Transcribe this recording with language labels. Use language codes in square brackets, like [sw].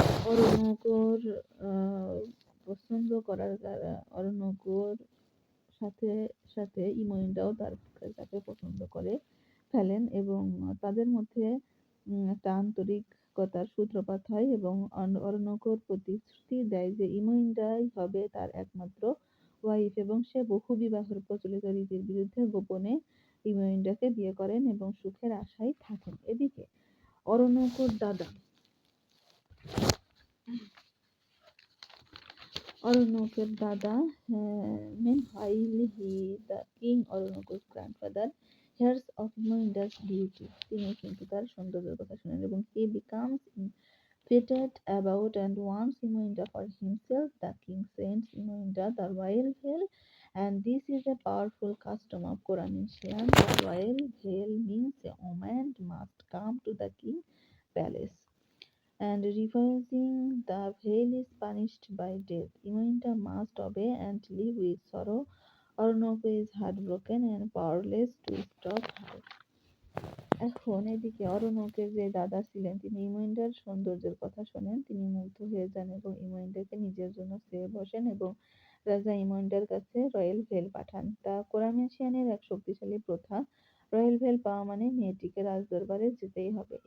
[bn] অরণকর পছন্দ করার দ্বারা অরণকর সাথে সাথে ইমোইন্ডাও তাকে পছন্দ করে ফেলেন এবং তাদের মধ্যে একটা আন্তরিকতার সূত্রপাত হয় এবং অরণকর প্রতিশ্রুতি দেয় যে ইমোইন্ডাই হবে তার একমাত্র ওয়াইফ এবং সে বহু বিবাহের প্রচলিত রীতির বিরুদ্ধে গোপনে ইমোইন্ডাকে বিয়ে করেন এবং সুখের আশায় থাকেন। এদিকে অরণকর দাদা [en] Oronoko's Dada, meanwhile the king Oronoko's grandfather hears of Moinda's beauty. [bn] তিনি কিন্তু তার সৌন্দর্যের কথা শুনেন এবং [en] he becomes infatuated about and wants Imoinda for himself. The king sends Imoinda the royal veil, and this is a powerful custom of coronation. The royal veil means a woman must come to the king's palace, and refusing the veil is punished by death. Imoinda must obey and live with sorrow. Orinoco is heartbroken and powerless to stop her. [bn] এখন এদিকে অরণকের যে দাদা ছিলেন তিনি ইমোইন্ডার সৌন্দর্যের কথা শোনেন। তিনি মুগ্ধ হয়ে যান এবং ইমোইন্ডাকে নিজের জন্য চেয়ে বসেন এবং রাজা ইমোইন্ডার কাছে রয়্যাল ভেল পাঠান। তা কোরামিনসিয়ানের এক শক্তিশালী প্রথা। রয়্যাল ভেল পাওয়া মানে মেয়েটিকে রাজদরবারে যেতেই হবে।